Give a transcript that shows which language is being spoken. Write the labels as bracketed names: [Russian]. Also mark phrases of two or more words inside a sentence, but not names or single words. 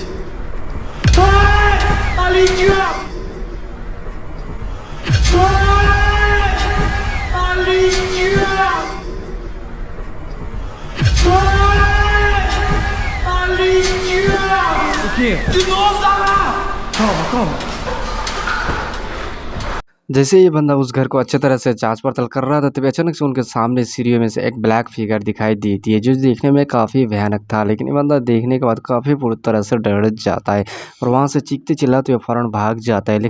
[Portuguese] Ai! Ali, Thiago! Ai! Ali, Thiago! Ai! Ali, Thiago! O quê? De novo, tá lá! Calma, calma. [Hindi] जैसे ये बंदा उस घर को अच्छी तरह से जाँच-पड़ताल कर रहा था, तभी अचानक से उनके सामने सीढ़ियों में से एक [English] black figure [Hindi] दिखाई देती है, जो देखने में काफ़ी भयानक था। लेकिन ये बंदा देखने के बाद काफ़ी बुरी तरह से डर जाता है, और वहाँ से चीखते-चिल्लाते हुए फ़ौरन भाग जाता है।